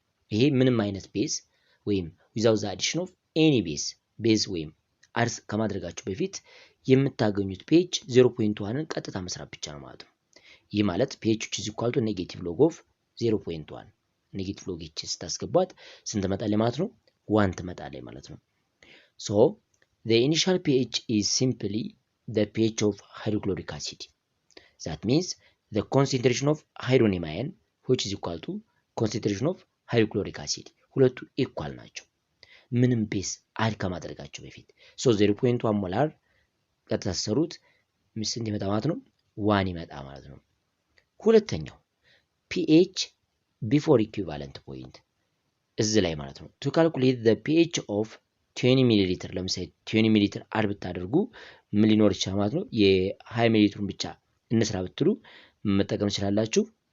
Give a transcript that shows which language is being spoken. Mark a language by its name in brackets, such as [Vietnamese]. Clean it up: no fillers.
[Amharic] ይሄ ምንም አይነት ቤዝ ወይም [English] without the addition of any [Amharic] ቤዝ ወይም አርስ ከማድረጋችሁ በፊት የምታገኙት ፒኤች 0.1ን ቀጥታ መስራት ብቻ ነው ማለት ነው። ይህ ማለት ፒኤች [English] is equal to [Amharic] ኔጌቲቭ ሎግ ኦፍ 0.1 ኔጌቲቭ ሎግ ኤች ስታስገቧት ስንት ትመጣለች ማለት ነው 1 ትመጣለች ማለት ነው። [English] so the initial pH is simply the pH of hydrochloric acid. That means the concentration of hydronium ion which is equal to concentration of hydrochloric acid. [Amharic] ሁለቱ ኢኳል ናቸው ምንም ቤዝ አድ ከማድረጋቸው በፊት። so 0.1 ሞላር ከተሰሩት ስንት ይመጣ ማለት ነው 1 ይመጣ ማለት ነው። ሁለተኛው [English] pH before equivalent point [Amharic] እዚህ ላይ ማለት ነው። [English] to calculate the pH of [Amharic] 20 ሚሊሊትር ለምሳሌ 20 ሚሊሊትር አድ ብታደርጉ ምን ሊኖር ይችላል ማለት ነው። የ20 ሚሊሊትሩን ብቻ እንስራ ብትሉ መጠቀም ትችላላችሁ።